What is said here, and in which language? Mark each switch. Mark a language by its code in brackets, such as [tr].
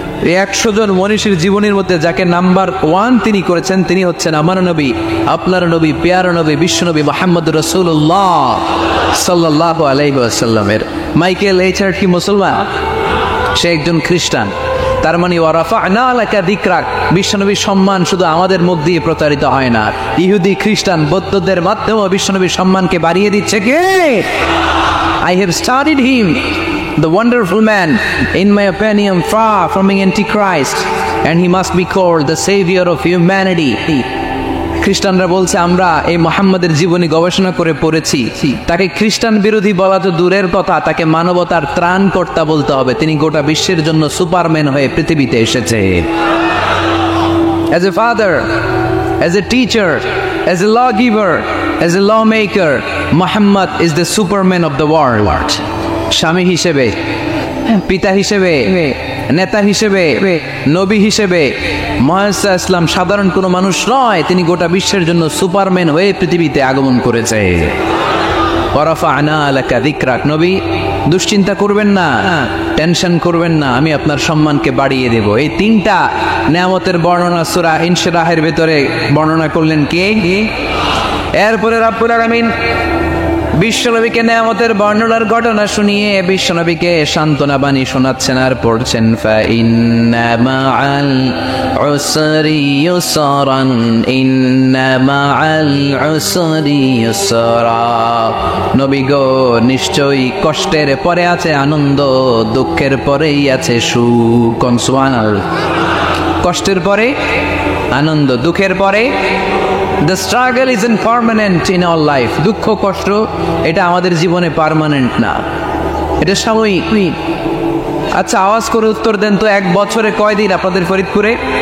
[bn] এই 100 জন মনীষীর জীবনীর মধ্যে যাকে নাম্বার 1 তিনি করেছেন, তিনি হচ্ছেন আমার নবী, আপনার নবী, প্যারা নবী, বিশ্বনবী মুহাম্মদুর রাসূলুল্লাহ সাল্লাল্লাহু আলাইহি ওয়াসাল্লামের। মাইকেল এইচ হার্ট কি মুসলমান? সে একজন খ্রিস্টান। তার মানে [ar] ওয়ারাফা'না লাকা যিকরাক, [bn] বিশ্বনবীর সম্মান শুধু আমাদের মুখ দিয়ে প্রচারিত হয় না, ইহুদি খ্রিস্টান বৌদ্ধদের মাধ্যমেও বিশ্বনবীর সম্মানকে বাড়িয়ে দিচ্ছে কে? [en] I have studied him, the wonderful man, in my opinion far from being antichrist, and he must be called the savior of humanity. [bn] খ্রিস্টানরা বলছে আমরা এই মুহাম্মদের জীবনী গবেষণা করে পড়েছি, তাকে খ্রিস্টান বিরোধী বলা তো দূরের কথা, তাকে মানবতার ত্রাণকর্তা বলতে হবে। তিনি গোটা বিশ্বের জন্য সুপারম্যান হয়ে পৃথিবীতে এসেছে। [en] As a father, as a teacher, as a lawgiver, as a lawmaker, Muhammad is the superman of the world. [bn] স্বামী হিসেবে, পিতা হিসেবে, নেতা হিসেবে, নবী হিসেবে মুহাম্মদ সাল্লাল্লাহু আলাইহি ওয়াসাল্লাম সাধারণ কোনো মানুষ নয়, তিনি গোটা বিশ্বের জন্য সুপারম্যান হয়ে পৃথিবীতে আগমন করেছে। [ar] ওয়ারাফা'না লাকা যিকরাক, [bn] নবী দুশ্চিন্তা করবেন না, টেনশন করবেন না, আমি আপনার সম্মানকে বাড়িয়ে দেব। এই তিনটা নেয়ামতের বর্ণনা সূরা ইনশিরাহের ভেতরে বর্ণনা করলেন কে? এরপরে রব্বুল আলামিন বিশ্বনবীকে নেয়ামতের বর্ণনার ঘটনা শুনিয়ে বিশ্বনবীকে সান্ত্বনা বাণী শোনাচ্ছেন আর পড়ছেন [ar] ফাইন্না মাআল উসরি ইউসরান ইন্না মাআল উসরি ইউসরা। [bn] নবী গো, নিশ্চয়ই কষ্টের পরে আছে আনন্দ, দুঃখের পরেই আছে সুখ। সুবহানাল্লাহ। কষ্টের পরে আনন্দ, দুঃখের পরে [en] The struggle isn't permanent in our life. [bn] দুঃখ কষ্ট এটা আমাদের জীবনে পার্মানেন্ট না, এটা সাময়িক। আচ্ছা, আওয়াজ করে উত্তর দেন তো, এক বছরে কয়দিন আপনাদের ফরিদপুরে?